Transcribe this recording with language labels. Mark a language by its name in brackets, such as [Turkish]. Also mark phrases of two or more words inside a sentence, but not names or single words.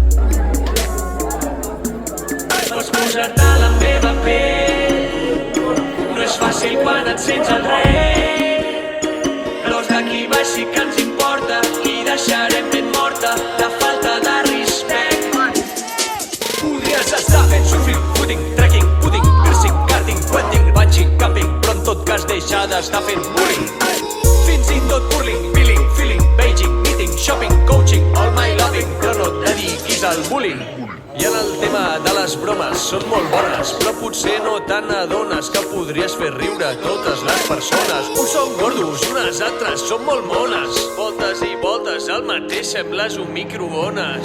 [Catalan] Vols posar-te a la meva pell? No és fàcil quan et sents el rei, però els d'aquí baix sí que ens importa i deixarem ben morta la falta de respecte. Podries estar fent [English] surfing, footing, trekking, pudding, piercing, karting, wedding, bungee, camping, [Catalan] però en tot cas deixar d'estar fent bullying. Fins i tot burling, [English] billing, feeling, beijing, meeting, shopping, coaching, all my loving, [Catalan] però no et dediquis al bullying. I en el tema de les bromes són molt bones, però potser no te n'adones que podries fer riure totes les persones. Uns són gordos, unes altres són molt mones, voltes i voltes al mateix sembles un microones.